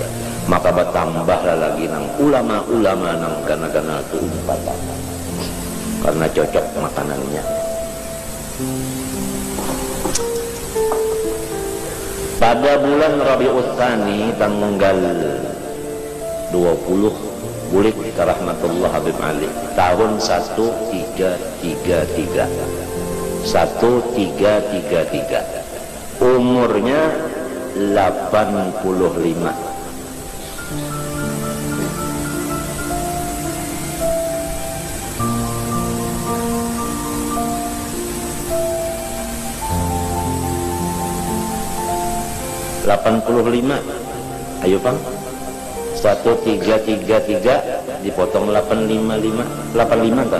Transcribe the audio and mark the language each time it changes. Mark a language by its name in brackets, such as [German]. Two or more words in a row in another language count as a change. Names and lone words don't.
[Banjar] Maka bertambahlah lagi nang ulama-ulama nang gana-gana itu umpatan. [Indonesian] Karena cocok makanannya. [Banjar] Pada bulan Rabiul Tsani tanggal 20 bulik rahmatullah Habib Ali tahun 1333. 1333. [Indonesian] Umurnya 85. Ayo Bang, 1333 dipotong 855 kan?